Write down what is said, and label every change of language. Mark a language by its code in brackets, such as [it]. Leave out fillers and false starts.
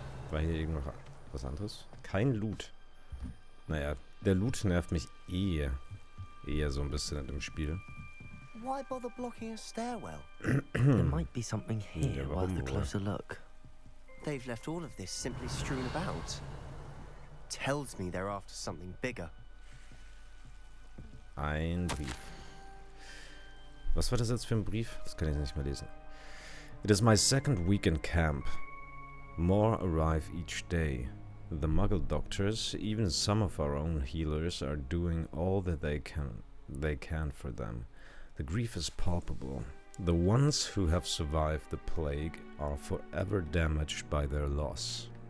[de] war hier irgend noch was anderes? Kein Loot. Naja, der Loot nervt mich eher so ein bisschen in dem Spiel. [en] Why bother blocking a stairwell? There might be something here [de] Ja, [en] worth [de] warum [en] a [de] wohl? [en] closer look. They've left all of this simply strewn about. Tells me they're after something bigger. [de] Ein Brief. Was war das jetzt für ein Brief? Das kann ich nicht mehr lesen. [en] It is my second week in camp. More arrive each day. The Muggle doctors, even some of our own healers, are doing all that they can for them. The grief is palpable. The ones who have survived the plague are forever damaged by their loss.